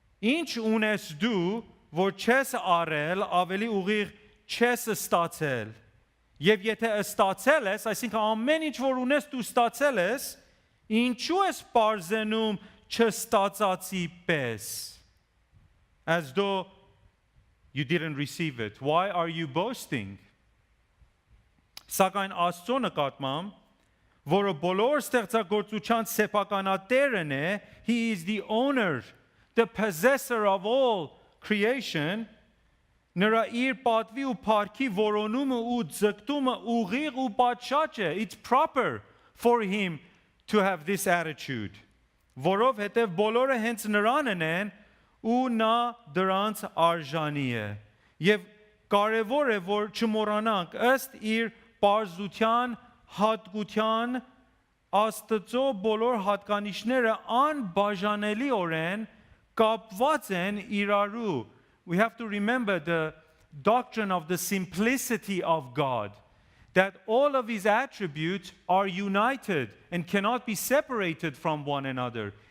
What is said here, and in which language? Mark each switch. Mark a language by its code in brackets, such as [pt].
[hy] Ինչ ունես դու, որ չես արել, ավելի ուղիղ չես ստացել։ Եվ եթե ստացել ես, այսինքն ամեն ինչ որ ունես դու ստացել ես, ինչու ես պարզենում չստացածի պես? [en] As though you didn't receive it. Why are you boasting? [hy] Սակայն Աստծո նկատմամբ, որը բոլոր ստեղծագործության սեփականատերն է, [en] he is the owner, the possessor of all creation, [hy] նրա իր պատվի ու փառքի որոնումը ու ձգտումը ուղիղ ու պատշաճ է. [en] It's proper for him to have this attitude. [hy] Որովհետև բոլորը հենց նրանն են ու նա դրանց արժանի է։ Եվ կարևոր է, որ չմոռանանք ըստ իր պարզության, հատկության, Աստծո բոլոր հատկանիշները անբաժանելիորեն կապված են իրարու։ [en] We have to remember the doctrine of the simplicity of God, that all of his attributes are united and cannot be separated from one another.